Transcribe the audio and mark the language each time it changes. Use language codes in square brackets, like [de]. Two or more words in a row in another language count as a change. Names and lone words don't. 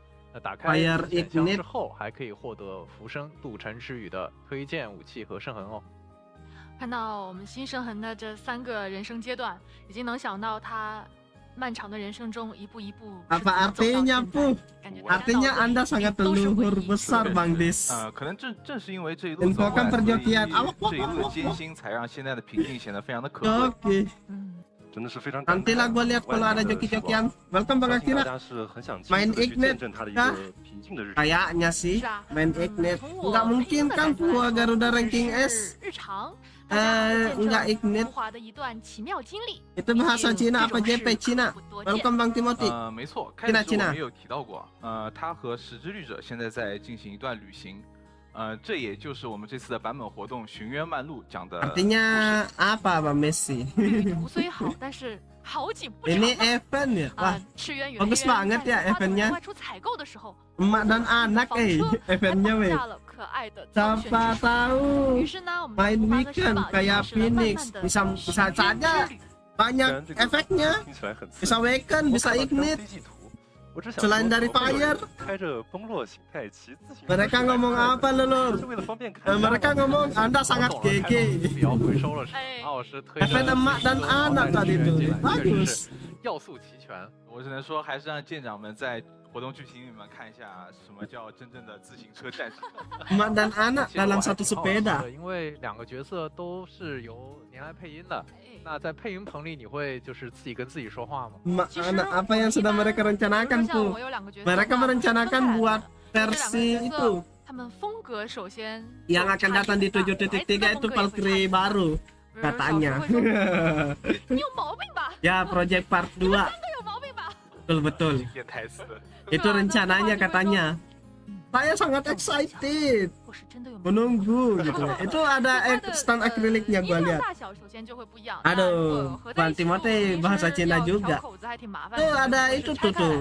[zh] 那打开自选箱之后，还可以获得浮生渡尘之语的推荐武器和圣痕哦。看到我们新圣痕的这3个人生阶段，已经能想到他漫长的人生中一步一步。 [id] Apa artinya Bu？ Artinya Anda sangat leluhur besar Bang Dis。 [zh] 可能正是因为这一路走来，这一路的艰辛，才让现在的平静显得非常的可贵。真的是非常。 [id] Nanti lah gue lihat kalau ada joki-jokian。Welcome Bang Akira。Main Ignite kah？ Kayaknya sih main Ignite。Nggak mungkin kan gua Garuda ranking S。Nggak Ignite。Itu bahasa Cina apa JP Cina？ Welcome Bang Timothy。 [zh] 没错，开始我们也有提到过，他和十之律者现在在进行一段旅行。这也就是我们这次的版本活动寻渊漫路讲的。 [id] Artinya apa Bang Messi？ [zh] 旅途虽好，但是好景不长。 [id] Ini event ya？ Wah， bagus banget ya eventnya。Emak dan anak eventnya weh。Siapa tahu main weekend kayak Phoenix bisa saja banyak efeknya。bisa weekend bisa Ignite。Selain dari fire， mereka ngomong apa lelur？ mereka ngomong Anda sangat GG。Event emak dan anak tadi itu bagus。 [zh] 要素齐全，我只能说还是让舰长们在活动剧情你们看一下什么叫真正的自行车战士。 [id] Emak dan anak dalam satu sepeda。 [zh] 因为2个角色都是由您来配音的，那在配音棚里你会就是自己跟自己说话吗？ [id] Emak anak apa yang sudah mereka rencanakan tuh? Mereka merencanakan buat versi itu. [zh] 他们风格首先 [id] yang akan datang di 7.3 itu Valkyrie baru katanya. [zh] 你有毛病吧？ [id] Ya Project Part 2. [zh] 有毛病吧？ [id] Betul. Itu rencananya katanya. Saya sangat excited. Menunggu gitu. Itu ada stand akriliknya gua lihat. Aduh, Bang Timote bahasa Cina juga. Tuh ada itu tuh.